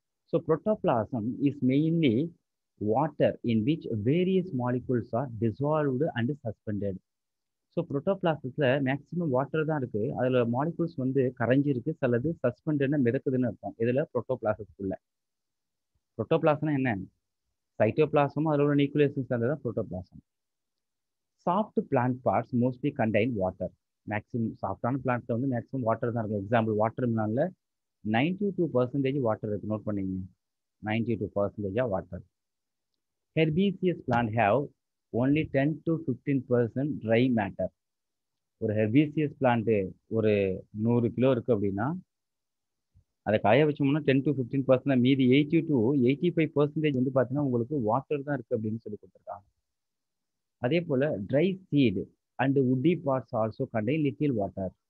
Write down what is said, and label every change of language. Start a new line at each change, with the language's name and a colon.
English: So protoplasm is mainly water in which various molecules are dissolved and suspended.
Tamil: So புரோட்டோபிளாசத்தில் maximum water தான் இருக்குது, அதில் molecules வந்து கரைஞ்சிருக்கு, சிலது சஸ்பெண்டட்னா மிதக்குதுன்னு அர்த்தம். இதில் புரோட்டோபிளாசத்துக்குள்ள. புரோட்டோபிளாசம்னா என்ன? சைட்டோபிளாசமும் அதில் உள்ள நியூக்ளியஸும் சேர்ந்தது தான் protoplasm.
English: Soft plant parts mostly contain water.
Tamil: Maximum சாஃப்டான பிளான்ட்டில் வந்து மேக்ஸிமம் வாட்டர் தான் இருக்கும். எக்ஸாம்பிள் வாட்டர் மிலானில் 92% வாட்டர் இருக்குது. நோட் பண்ணிங்க, 92% water.
English: Herbaceous plant have only 10 to 15% dry matter.
Tamil: ஒரு ஹெர்பீசியஸ் பிளான்ட்டு ஒரு 100 கிலோ இருக்குது அப்படின்னா, அதை காய வச்சோம்னா 10 to 15%, மீதி 80 to 85% வந்து பார்த்தீங்கன்னா உங்களுக்கு வாட்டர் தான் இருக்குது அப்படின்னு சொல்லி கொடுத்துருக்காங்க. அதே போல்
English: Dry seed and woody parts also contain little water.